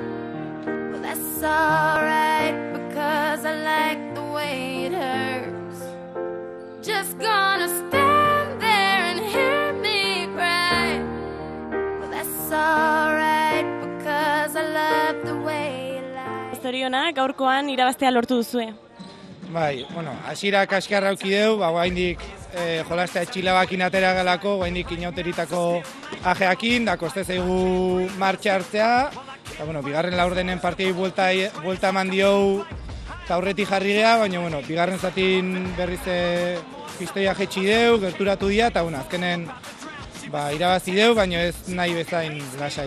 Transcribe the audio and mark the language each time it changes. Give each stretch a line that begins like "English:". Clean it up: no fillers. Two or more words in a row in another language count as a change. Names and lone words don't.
English: Well, that's alright because I like the way it hurts. Just gonna stand there and hear me cry. Well, that's alright because I love the way it lies.
Basque: Zorionak gaurkoan irabaztea lortu duzue. Bai, bueno, hasiera kaskarra auki deu, oraindik jolastea txilabakin atera galako, oraindik inauteritako ajeakin, da koste zaigu martxa hartzea. Eta bueno, bigarren laurdenen partiei buelta eman diou eta aurretik jarri gea, baina bueno, bigarren zatin berriz pistoia jetxi deu, gerturatu dira eta bueno, azkenen irabazi deu, baina ez nahi bezain lasai.